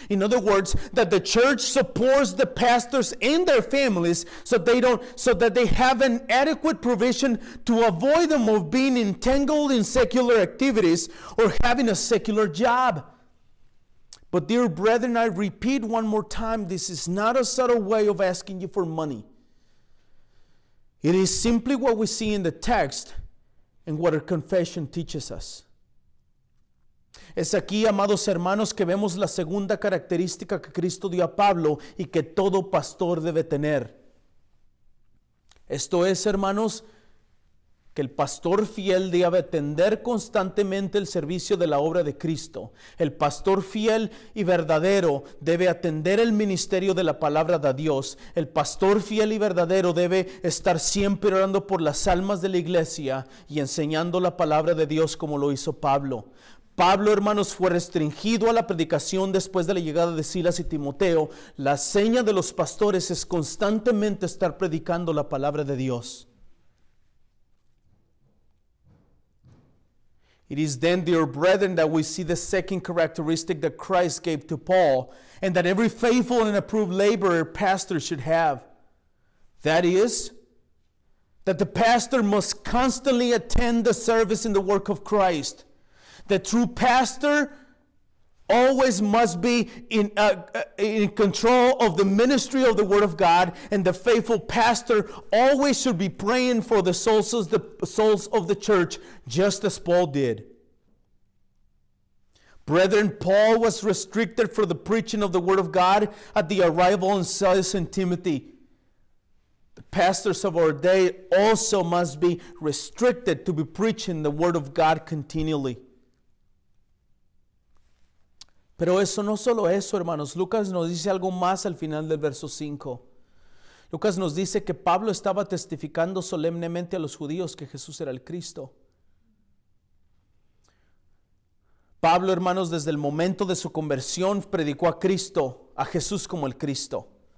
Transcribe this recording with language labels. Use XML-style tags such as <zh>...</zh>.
<en>In other words, that the church supports the pastors and their families so that they have an adequate provision to avoid them of being entangled in secular activities or having a secular job. But dear brethren, I repeat one more time, this is not a subtle way of asking you for money. It is simply what we see in the text and what our confession teaches us.</en> <es>Es aquí, amados hermanos, que vemos la segunda característica que Cristo dio a Pablo y que todo pastor debe tener. Esto es, hermanos, que el pastor fiel debe atender constantemente el servicio de la obra de Cristo. El pastor fiel y verdadero debe atender el ministerio de la palabra de Dios. El pastor fiel y verdadero debe estar siempre orando por las almas de la iglesia y enseñando la palabra de Dios como lo hizo Pablo. Pablo, hermanos, fue restringido a la predicación después de la llegada de Silas y Timoteo. La seña de los pastores es constantemente estar predicando la palabra de Dios.</es> <en>It is then, dear brethren, that we see the second characteristic that Christ gave to Paul, and that every faithful and approved laborer, pastor should have. That is, that the pastor must constantly attend the service in the work of Christ. The true pastor always must be in control of the ministry of the Word of God, and the faithful pastor always should be praying for the souls of the church, just as Paul did. Brethren, Paul was restricted for the preaching of the Word of God at the arrival of Silas and Timothy. The pastors of our day also must be restricted to be preaching the Word of God continually.</en> <es>Pero eso no solo eso, hermanos. Lucas nos dice algo más al final del verso 5. Lucas nos dice que Pablo estaba testificando solemnemente a los judíos que Jesús era el Cristo. Pablo, hermanos, desde el momento de su conversión predicó a Cristo, a Jesús como el Cristo.</es>